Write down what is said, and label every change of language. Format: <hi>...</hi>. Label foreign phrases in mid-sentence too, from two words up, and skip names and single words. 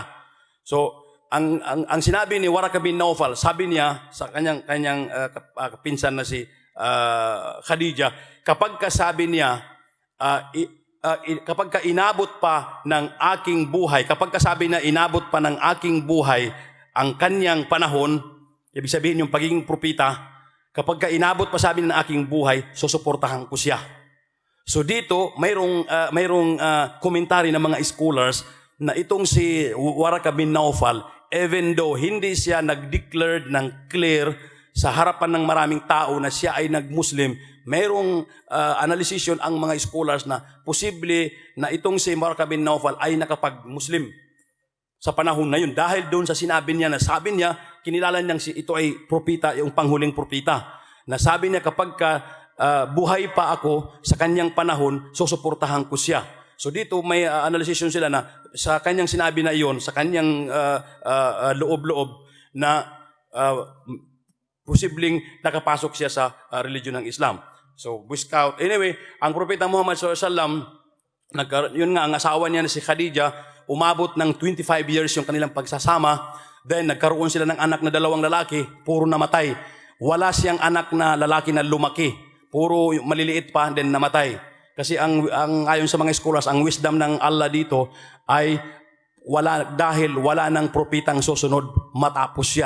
<tl>So, ang sinabi ni Waraka bin Naufal, sabi niya sa kanyang pinsan na si Khadija, kapag kasabi niya, kapag ka inabot pa ng aking buhay, kapag kasabi na inabot pa ng aking buhay ang kanyang panahon, ibig sabihin yung pagiging propita, kapag ka inabot pa sabi ng aking buhay, susuportahan ko siya. So dito, mayroong komentary ng mga scholars na itong si Waraka bin Naufal,</tl> <en>even though</en> <tl>hindi siya nag-declared ng clear sa harapan ng maraming tao na siya ay nag-Muslim, mayroong analysisyon ang mga scholars na posible na itong si Waraka bin Naufal ay nakapag-Muslim sa panahon na yun. Dahil doon sa sinabi niya, kinilala niyang ito ay propita, yung panghuleng propita. Na sabi niya, kapag buhay pa ako sa kanyang panahon, susuportahan ko siya. So dito may analysisyon sila na sa kanyang sinabi na iyon, sa kanyang loob-loob na posibleng nakapasok siya sa religion ng Islam. So, Boy Scout. Anyway, ang propeta Muhammad</tl> <ar>sallallahu alaihi wasallam,</ar> <tl>yun nga, ang asawa niya na si Khadija, umabot ng 25 years yung kanilang pagsasama. Then, nagkaroon sila ng anak na 2 lalaki, puro namatay. Wala siyang anak na lalaki na lumaki. Puro maliliit pa, then namatay. Kasi ang ayon sa mga scholars, ang wisdom ng Allah dito ay dahil wala nang propitang susunod matapos siya.</tl>